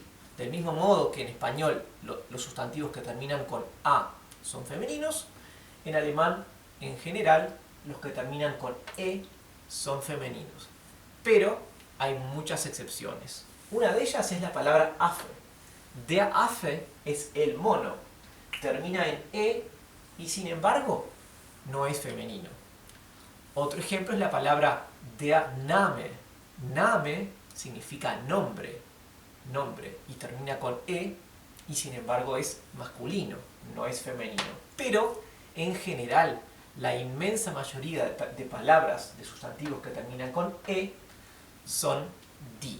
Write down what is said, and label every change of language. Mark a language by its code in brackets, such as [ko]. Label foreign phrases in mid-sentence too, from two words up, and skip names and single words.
[es] Del mismo modo que en español los sustantivos que terminan con a son femeninos, en alemán, en general, los que terminan con e son femeninos. Pero hay muchas excepciones. Una de ellas es la palabra Affe. [de] Der Affe [es] es el mono. Termina en e y sin embargo no es femenino. Otro ejemplo es la palabra [de] der Name. [es] Name significa nombre. Nombre. Y termina con e y sin embargo es masculino, no es femenino. Pero en general la inmensa mayoría de palabras, de sustantivos que terminan con E, son die.